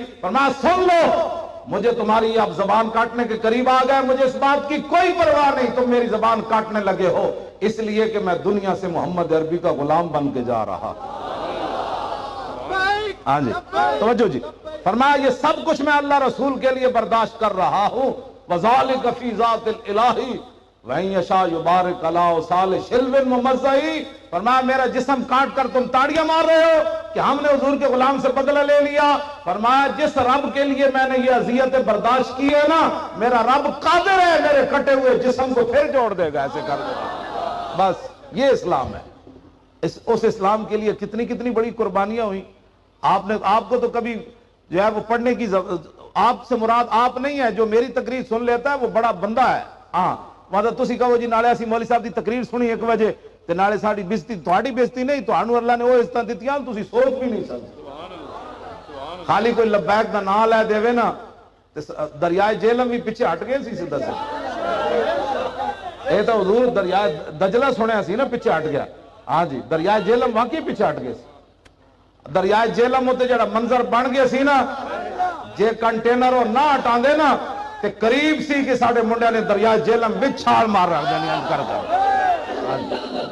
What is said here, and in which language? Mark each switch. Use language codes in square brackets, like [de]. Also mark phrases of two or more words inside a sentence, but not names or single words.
[ur] فرمایا سن لو، مجھے تمہاری اب زبان کاٹنے کے قریب آ گئے، مجھے اس بات کی کوئی پرواہ نہیں تم میری زبان کاٹنے لگے ہو، اس لیے کہ میں دنیا سے محمد عربی کا غلام بن کے جا رہا. ہاں جی توجہ جی. فرمایا یہ سب کچھ میں اللہ رسول کے لیے برداشت کر رہا ہوں. [ar] وَذَلِكَ فِي ذَاتِ الْإِلَٰهِ وَإِن يَشَاء يُبَارِكْ عَلَىٰ أَوْصَالِ شِلْوٍ مُمَزَّعٍ. [ur] فرمایا میرا جسم کاٹ کر تم تاڑیاں مار رہے ہو کہ ہم نے حضور کے غلام سے بدلہ لے لیا. فرمایا جس رب کے لیے میں نے یہ اذیتیں برداشت کی ہے نا، میرا رب قادر ہے میرے کٹے ہوئے جسم کو پھر جوڑ دے گا، ایسے کر دے گا. بس یہ اسلام ہے. اس اسلام کے لیے کتنی کتنی بڑی قربانیاں ہوئی. آپ کو تو کبھی جو ہے وہ پڑھنے کی آپ سے مراد آپ نہیں ہے، جو میری تقریر سن لیتا ہے وہ بڑا بندہ ہے. [pa] ہاں مطلب تسی کہو جی نالے اسی مولوی صاحب دی تقریر سنی 1 بجے تے نالے ساڈی بےزتی، تہاڈی بےزتی نہیں، تہانوں اللہ نے وہ عزتاں دتیاں تسی سوچ بھی نہیں سکتے. خالی کوئی لبیک دا نام لے دے نا تے دریائے جہلم بھی پیچھے ہٹ گئے سی سیدھا سے. اے تو حضور دریائے دجلہ سنیا سی نا پیچھے ہٹ گیا. ہاں جی دریائے جہلم واقعی پیچھے ہٹ گئے سی. دریائے جہلم ہوتے جڑا منظر بن گیا سی نا، جے کنٹینر وہ نہ ہٹا دے نا تے قریب سی کہ ساڈے منڈے نے دریائے جہلم وچ چھال مار رکھ دینی کر دے.